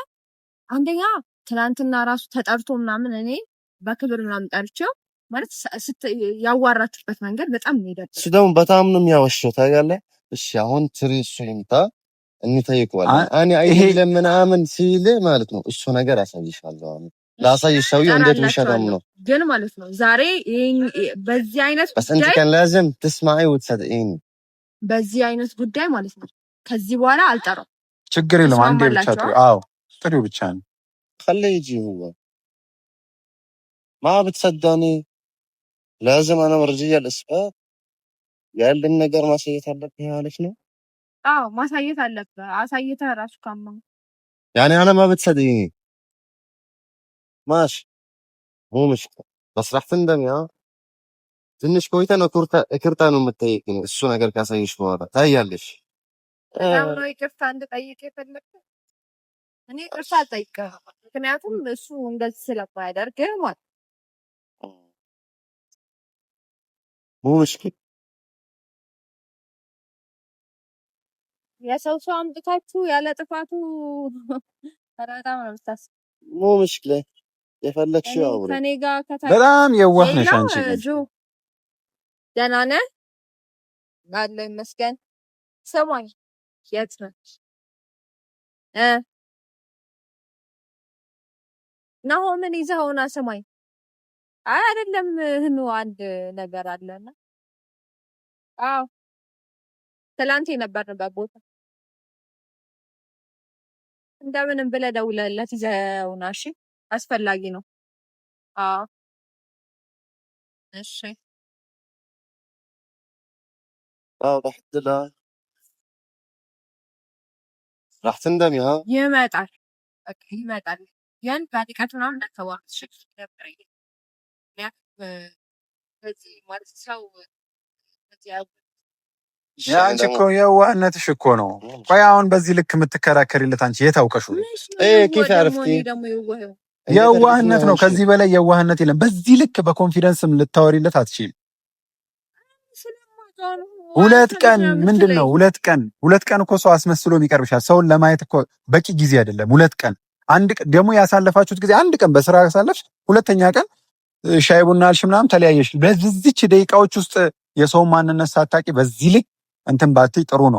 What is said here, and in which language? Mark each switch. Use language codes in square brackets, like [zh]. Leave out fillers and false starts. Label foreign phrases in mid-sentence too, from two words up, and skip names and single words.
[am] አንደኛ ትናንትና ራሱ ተጠርቶ ምናምን እኔ በክብር ምናምን ጠርቼው ማለት ያዋራችሁበት መንገድ በጣም ነው ይደርስ። እሱ ደግሞ በጣም ነው የሚያወሸው ታውቃለህ። እሺ አሁን ትሪሱ ይምጣ እንጠይቀዋለን። እኔ አይደለም ምናምን ሲል ማለት ነው እሱ ነገር አሳይሻለሁ አሁን ላሳይሽ ሰውዬው እንዴት ውሸታም ነው ግን ማለት ነው። ዛሬ በዚህ አይነት [ar] بس انت كان لازم تسمعي وتصدقيني [am] በዚህ አይነት ጉዳይ ማለት ነው። ከዚህ በኋላ አልጠራው። ችግር የለም አንዴ ብቻ ጥሩ። አዎ ጥሪው ብቻ ነው። [ar] خليه يجي هو ما بتصدقني لازم انا مرجية الاسباب [am] ያለን ነገር ማሳየት አለብኝ ማለት ነው። አዎ ማሳየት አለብህ። አሳይተህ ራሱ ካመንክ [ar] يعني انا ما بتصدقيني ماشي مو مشكلة بس راح تندمي ها [am] ትንሽ ቆይተ ነው ይቅርታ ነው የምትጠይቂኝ እሱ ነገር ካሳየሽ በኋላ ታያለሽ። በጣም ነው ይቅርታ እንድጠይቅ የፈለግኩት። እኔ ይቅርታ አልጠይቅህም፣ ምክንያቱም እሱ እንደዚህ ስለማያደርግ ማለት [ar] مو مشكلة [am] የሰው ሰው አምጥታችሁ ያለ ጥፋቱ በጣም ነው የምታስበው። [ar] مو مشكلة [am] የፈለግሽው አውሪ። ከኔ ጋር በጣም የዋህ ነሽ አንቺ ግን። ጆ ደህና ነህ? አለሁ ይመስገን። ስማኝ የት ነህ? ናሆምን ይዘኸውና ስማኝ። አይ አይደለም ህኑ አንድ ነገር አለና። አዎ ትላንት የነበርንበት ቦታ እንደምንም ብለህ ደውለህለት ይዘኸውና እሺ። አስፈላጊ ነው። አዎ እሺ። [ar] راح تندمي ها [am] ይመጣል በቃ ይመጣል። ያን በንቀት ምናምን እንዳታዋራሽ ነበር። በዚህ ማለት ሰው አንቺ እኮ የዋህነትሽ እኮ ነው። ቆይ አሁን በዚህ ልክ የምትከራከሪለት አንቺ የት አውቀሽው? [ar] كيف عرفتي [am] የዋህነት ነው። ከዚህ በላይ የዋህነት የለም። በዚህ ልክ በኮንፊደንስም ልታወሪለት አትችይም። ሁለት ቀን ምንድን ነው? ሁለት ቀን እኮ ሰው አስመስሎ ይቀርብሻል። ሰውን ለማየት እኮ በቂ ጊዜ አይደለም። ሁለት ቀን አንድ ቀን ደግሞ ያሳለፋችሁት ጊዜ አንድ ቀን በስራ ያሳለፍሽ፣ ሁለተኛ ቀን ሻይ ቡና አልሽ ምናምን ተለያየሽ። በዚህች ደቂቃዎች ውስጥ የሰውን ማንነት ሳታቂ በዚህ ልክ እንትን ባትይ ጥሩ ነው።